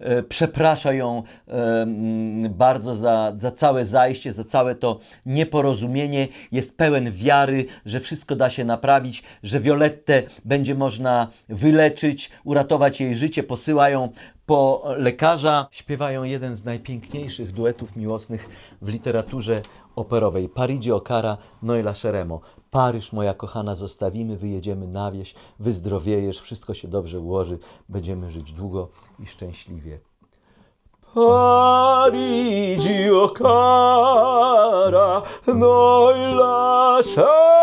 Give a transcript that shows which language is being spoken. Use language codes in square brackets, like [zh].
[pl] Przeprasza ją bardzo za całe zajście, za całe to nieporozumienie. Jest pełen wiary, że wszystko da się naprawić, że Violettę będzie można wyleczyć, uratować jej życie. Posyła ją po lekarza. Śpiewają jeden z najpiękniejszych duetów miłosnych w literaturze operowej. [it] Parigi o cara, noi lasceremo. [pl] Paryż, moja kochana, zostawimy, wyjedziemy na wieś, wyzdrowiejesz, wszystko się dobrze ułoży, będziemy żyć długo i szczęśliwie. [it] Parigi o cara, noi lasceremo